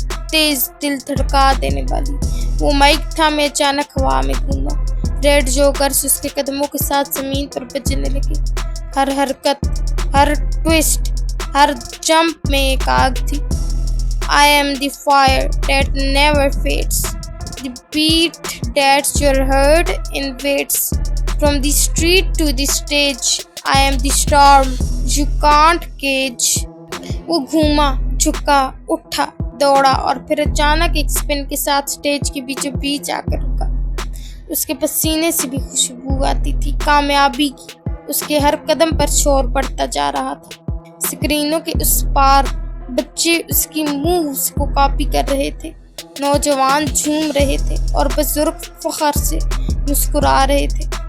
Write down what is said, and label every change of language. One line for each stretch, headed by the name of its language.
Urdu: تیز دل دھڑکا دینے والی۔ وہ مائک تھا میں اچانک ہوا میں گھوما، ریڈ جوکرز اس کے قدموں کے ساتھ زمین پر بجنے لگے۔ ہر حرکت، ہر ٹویسٹ، ہر جمپ میں ایک آگ تھی۔
English: I am the fire that never fades, the beat that your heart invades. From the street to the stage, I am the storm you can't cage.
Urdu: وہ گھوما، جھکا، اٹھا، دوڑا اور پھر اچانک ایک سپن کے ساتھ سٹیج کے بیچوں بیچ آ کر رکا۔ اس کے پسینے سے بھی خوشبو آتی تھی کامیابی کی۔ اس کے ہر قدم پر شور بڑھتا جا رہا تھا۔ اسکرینوں کے اس پار بچے اس کی مووز کو کاپی کر رہے تھے، نوجوان جھوم رہے تھے اور بزرگ فخر سے مسکرا رہے تھے۔